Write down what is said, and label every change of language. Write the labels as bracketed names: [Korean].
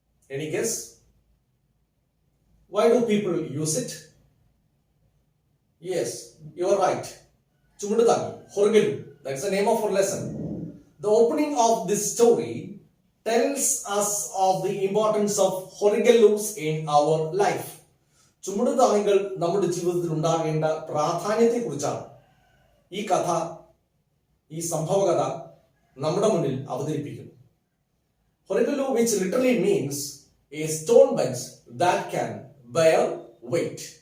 [English] Any guess? Why do people use it? Yes, you are right. Chumudutangi, Horgelu. That's the name of our lesson. The opening of this story tells us of the importance of Horgelus in our life. [Malayalam] ചുമടുതാണികൾ നമ്മുടെ ജീവിതത്തിൽ ഉണ്ടാകേണ്ട പ്രാധാന്യത്തെക്കുറിച്ചാണ് ഈ കഥ, ഈ സംഭവകഥ നമ്മുടെ മുന്നിൽ അവതരിപ്പിക്കുന്നു. [English] Horgelu, which literally means a stone bench that can bear weight.